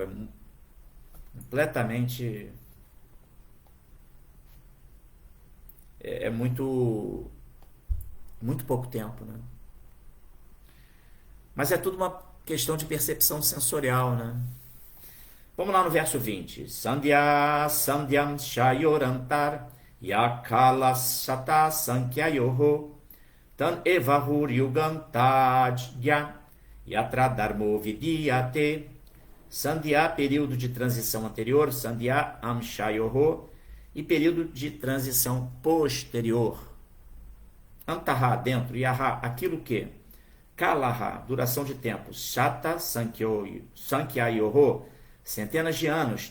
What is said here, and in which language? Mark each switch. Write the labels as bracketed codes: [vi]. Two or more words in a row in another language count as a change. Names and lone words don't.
[pt] É completamente... É muito pouco tempo, né? Mas é tudo uma questão de percepção sensorial, né? Vamos lá no verso 20. [sa] Sandhya sandhyam shayorantar yakala sata sankyayoho tan evahur yugantajya yatradharmo vidyate. Sandhya, [pt] período de transição anterior, [sa] sandhya amshayoho, [pt] e período de transição posterior. Antaha, dentro, yaha, aquilo que. Kalaha, duração de tempo. [sa] Shata sankyayoho, [pt] centenas de anos.